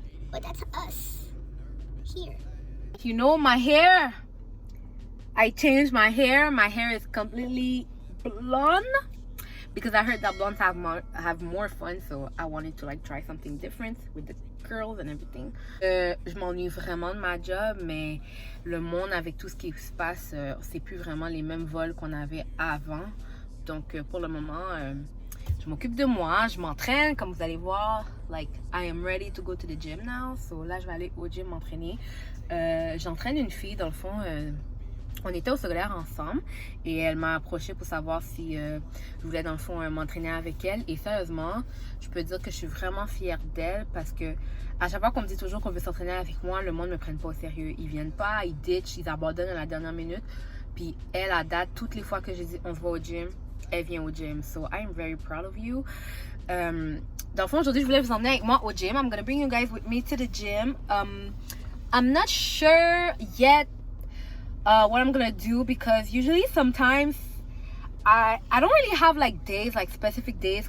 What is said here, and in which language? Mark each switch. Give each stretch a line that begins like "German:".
English: But that's us here. you know, my hair, I changed my hair. My hair is completely blonde because I heard that blondes have more fun, so I wanted to like try something different with the curls and everything.
French: Je m'ennuie vraiment de ma job, mais le monde avec tout ce qui se passe, c'est plus vraiment les mêmes vols qu'on avait avant. Donc pour le moment, je m'occupe de moi, je m'entraîne, comme vous allez voir.
English: Like, I am ready to go to the gym now.
French: So là, je vais aller au gym m'entraîner. J'entraîne une fille, dans le fond. On était au secondaire ensemble et elle m'a approché pour savoir si je voulais dans le fond m'entraîner avec elle. Et sérieusement, je peux dire que je suis vraiment fière d'elle parce que à chaque fois qu'on me dit toujours qu'on veut s'entraîner avec moi, le monde ne me prenne pas au sérieux. Ils viennent pas, ils ditch, ils abandonnent à la dernière minute. Puis elle, à date, toutes les fois que je dis on se voit au gym, elle vient au gym.
English: So I'm very proud of you.
French: Dans le fond, aujourd'hui, je voulais vous emmener avec moi au gym.
English: I'm gonna bring you guys with me to the gym. I'm not sure yet what I'm gonna do because usually sometimes I don't really have like days, like specific days.